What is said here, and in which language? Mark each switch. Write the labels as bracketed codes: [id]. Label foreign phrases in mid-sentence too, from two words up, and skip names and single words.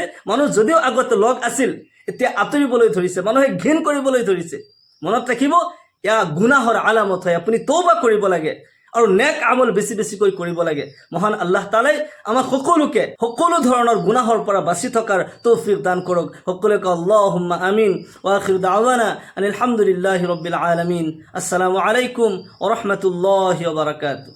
[as] মানুহ যদিও আগতে লগ আছিল, এতিয়া আঁতৰিবলৈ ধৰিছে, মানুহে ঘৃণ কৰিবলৈ ধৰিছে। মনত ৰাখিব, এয়া গুনাহৰ আলামত হয়। আপুনি তৌবা কৰিব লাগে আৰু নেক আমল বেছি বেছিকৈ কৰিব লাগে। মহান আল্লাহ তাআলাই আমাক সকলোকে সকলো ধৰণৰ গুনাহৰ পৰা বাচি থকাৰ তৌফিক দান কৰক। [ar] সকলোকে اللهم آمين. وآخر دعوانا أن الحمد لله رب العالمين. السلام عليكم ورحمة الله وبركاته.